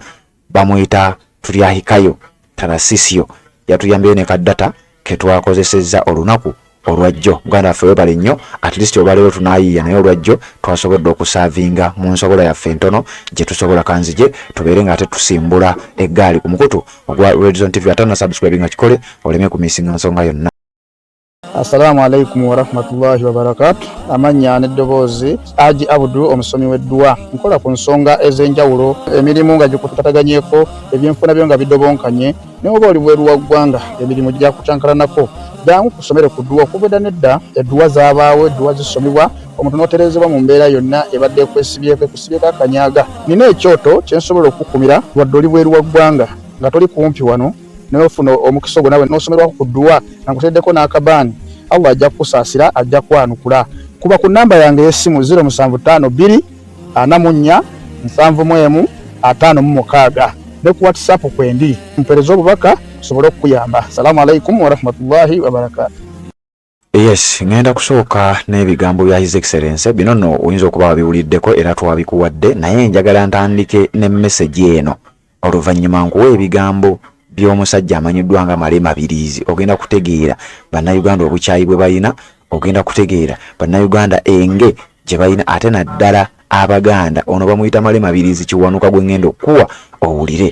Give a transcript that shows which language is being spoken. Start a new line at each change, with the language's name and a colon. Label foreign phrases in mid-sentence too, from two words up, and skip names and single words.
Ganda: Bamuyita Tulyahikayo Tarasisio, yatuyambyeyo ne kaddata ke twakozesezza olunaku olwajjo. Muganda waffe webale nnyo,
English: at least
Ganda: olwaleero tunaayiiya naye olwajjo twasobodde okusaavinga mu nsobola yaffe entono gye tusobola kanzije tubeere nga ate tusimbula eggaali ku mukutu ogwa Redzone TV. Atana subscribe nga kikole oleme kumisinga nsonga yonna.
Arabic: السلام عليكم ورحمة الله وبركاته.
Ganda: Amanya n'eddoboozi Haji Abdul omusomi w'eddua. Nkola ku nsonga ez'enjawulo, emirimu nga gikutataganyeko, ebyenfuna byo nga bidobonkanye, ne oba oli bweru wa ggwanga emirimu gya kutankalanako. Jangu kusomere ku ddua. Okuva nedda eddua zaabaawo, eddua zisomibwa, omuntu n'oterezebwa mu mbeera yonna ebadde ekwesibyeko akanyaga. Nina ekyoto kye nsobola okukumira wadde oli bweru wa ggwanga nga toli kumpi wano n'ofuna omukisa ogwo nawe n'osomerwako ku ddua nga nkuteddeko n'akabaani. Allah ajja kusaasira, ajja kwanukula. Kuba ku namba yange y'essimu 0752 44 71 56. ne ku WhatsApp kwendi mpereza obubaka sobole okuyamba.
Arabic: السلام عليكم ورحمة الله وبركاته.
Ganda: Yes, ngenda kusooka n'ebigambo bya
English: His Excellency
Ganda: bino nno oyinza okuba wabiwuliddeko era twabikuwadde, naye njagala ntandike ne message eno oluvannyuma nkuwa ebigambo by'omusajja amanyiddwa nga Malema Biriizi. Ogenda kutegeera bannayuganda obukyayi bwe balina, ogenda kutegeera bannayuganda enge gye balina, ate naddala Abaganda ono bamuyita Malema Biriizi kiwanuka gwe ngenda okuwa owulire.